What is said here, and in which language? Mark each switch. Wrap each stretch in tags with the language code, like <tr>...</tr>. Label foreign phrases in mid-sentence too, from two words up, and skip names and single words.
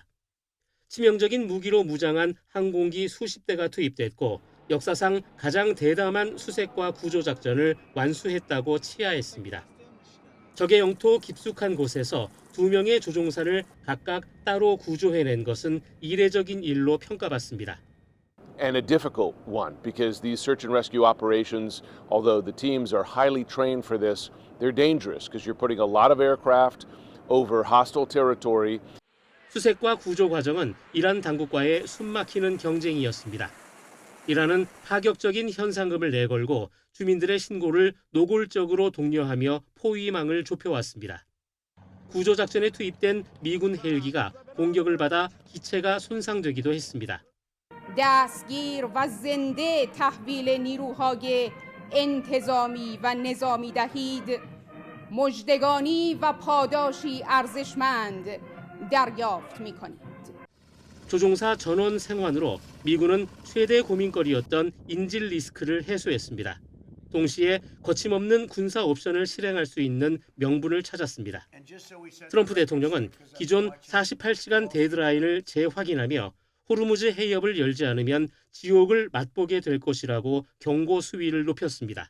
<ko>치명적인 무기로 무장한 항공기 수십 대가 투입됐고 역사상 가장 대담한 수색과 구조 작전을 완수했다고 치하했습니다. 적의 영토 깊숙한 곳에서 2명의 조종사를 각각 따로 구조해낸 것은 이례적인 일로 평가받습니다.</ko> <en>And a difficult one because these search and rescue operations, although the teams are highly trained for this, they're dangerous because you're putting a lot of aircraft over hostile territory.</en> <ko>수색과 구조 과정은 이란 당국과의 숨막히는 경쟁이었습니다. 이란은 파격적인 현상금을 내걸고 주민들의 신고를 노골적으로 독려하며 포위망을 좁혀왔습니다. 구조작전에 투입된 미군 헬기가 공격을 받아 기체가 손상되기도 했습니다.</ko> <fa>دستگیر و زنده تحویل نیروهای انتظامی و نظامی دهید مژدگانی و پاداشی ارزشمند دریافت می‌کنید.</fa> <ko>조종사 전원 생환으로 미군은 최대 고민거리였던 인질 리스크를 해소했습니다. 동시에 거침없는 군사 옵션을 실행할 수 있는 명분을 찾았습니다. 트럼프 대통령은 기존 48시간 데드라인을 재확인하며 호르무즈 해협을 열지 않으면 지옥을 맛보게 될 것이라고 경고 수위를 높였습니다.</ko>